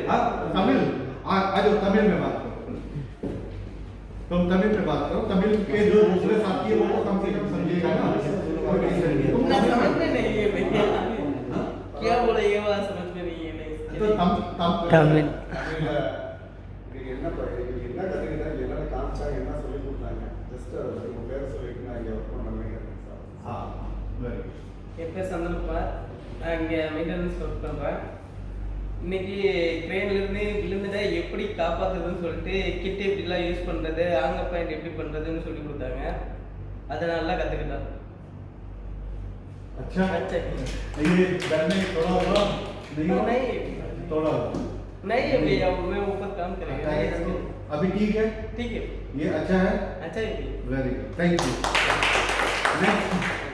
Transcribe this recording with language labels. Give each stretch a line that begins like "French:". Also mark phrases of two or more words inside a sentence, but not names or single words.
Hindi: हाँ, तमिल, आ जाओ, तमिल में बात करो, तुम तमिल में बात करो। तमिल के जो दूसरे साथी है वो तो कम से कम समझिएगा ना। समझ में नहीं है भैया, क्या बोला ये बात समझ में नहीं है। तो तमिल
Tamil: என்ன கற்றுக்கிட்டேன், என்ன காமிச்சா, என்ன சொல்லி கொடுத்தாங்க, ஜஸ்ட் உங்கள் பேரை சொல்லிட்டு நான் இங்கே ஒர்க் பண்ணுறேன் சார்.
Hindi: हाँ,
English: very good.
Tamil: என் பேர் சந்தனகுமார், நான் இங்கே மெயின்டெனன்ஸ் ஒர்க் பண்ணுறேன். இன்னைக்கு ட்ரெயின்லேருந்து விழுந்துட்டா எப்படி காப்பாற்றுறதுன்னு சொல்லிட்டு கிட் எப்படிலாம் யூஸ் பண்ணுறது,
English: anchor point
Tamil: எப்படி பண்ணுறதுன்னு சொல்லி கொடுத்தாங்க. அதை நல்லா கற்றுக்கிட்டேன்.
Hindi: अच्छा, अच्छा। ये डरने थोड़ा हुआ नहीं हुआ? नहीं थोड़ा हुआ। नहीं है भैया, मैं ऊपर काम करेंगे। नहीं, अभी ठीक है, ठीक है, ये अच्छा है, अच्छा है भैया।
English: very good, thank you. next,